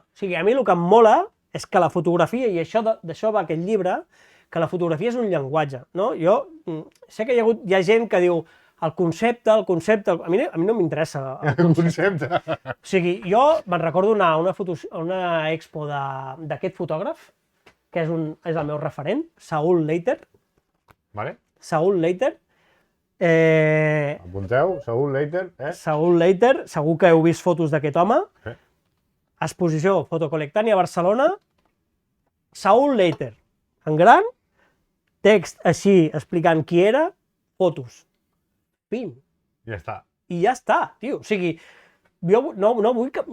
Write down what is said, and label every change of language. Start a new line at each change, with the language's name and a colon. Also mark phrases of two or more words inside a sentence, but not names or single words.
Catalan: O sigui, a mi el que em mola és que la fotografia, i d'això va aquest llibre, que la fotografia és un llenguatge, no? Jo sé que hi ha gent que diu el concepte... A mi no m'interessa el concepte. O sigui, jo me'n recordo a una expo d'aquest fotògraf, que és el meu referent, Saul Leiter. Vale. Saul Leiter. Apunteu, Saul Leiter. Saul Leiter, segur que heu vist fotos d'aquest home. Sí. Exposició Fotocolectània a Barcelona. Saul Leiter. En gran, text així explicant qui era, fotos. Pim. Ja està. I ja està, tio. O sigui, jo no vull que...